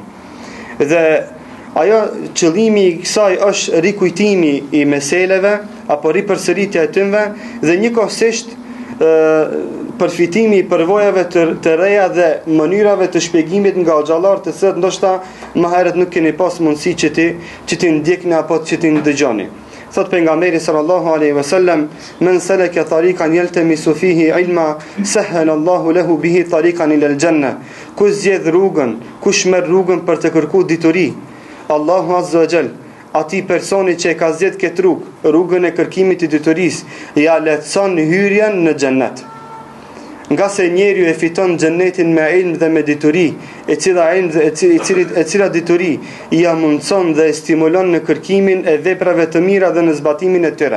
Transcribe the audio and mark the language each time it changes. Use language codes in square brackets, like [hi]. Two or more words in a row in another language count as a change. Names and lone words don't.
[sq] Dhe ajo qëllimi i kësaj është rikujtimi i meseleve apo ripërsëritja e tyre dhe njëkohësisht përfitimi i përvojave të reja dhe mënyrave të shpjegimit nga xhallarët të cilat ndoshta më herët nuk keni pas mundësi që ti ndjekni apo që ti ndëgjoni. Thot pejgamberi [ar] صلى الله عليه وسلم، من سلك طريقا يلتمس فيه علما سهل الله له به طريقا إلى الجنة. Kush zgjedh rrugën, kush merr rrugën për të kërkuar dituri, الله عز وجل ati personi që e ka zgjedh këtë rrugën e kërkimit të diturisë, ja lehtëson hyrjen në xhennet. Nga se njeriu e fiton xhennetin me ilm dhe me dituri, e cila dituri ia mundson dhe e stimulon në kërkimin e veprave të mira dhe në zbatimin e tyre.